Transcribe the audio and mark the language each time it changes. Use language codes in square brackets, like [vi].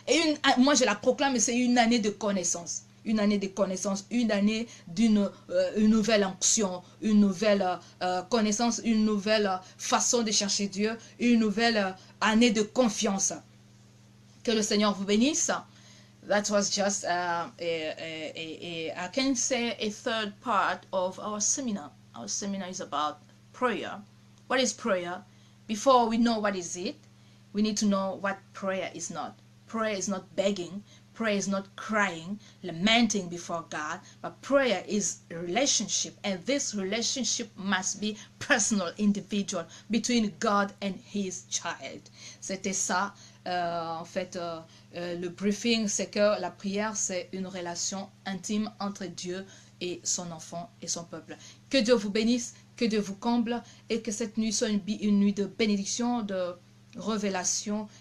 [fr] Et moi, je la proclame, c'est une année de connaissance. Une année de connaissance, une année d'une nouvelle onction, une nouvelle connaissance, une nouvelle façon de chercher Dieu, une nouvelle année de confiance. Que le Seigneur vous bénisse. [en] That was just I can say a third part of our seminar. Our seminar is about prayer. What is prayer? Before we know what is it, we need to know what prayer is not. Prayer is not begging. Prayer is not crying, lamenting before God, but prayer is a relationship, and this relationship must be personal, individual, between God and His child. [fr] C'était ça, en fait, le briefing, c'est que la prière, c'est une relation intime entre Dieu et son enfant et son peuple. Que Dieu vous bénisse, que Dieu vous comble, et que cette nuit soit une nuit de bénédiction, de révélation.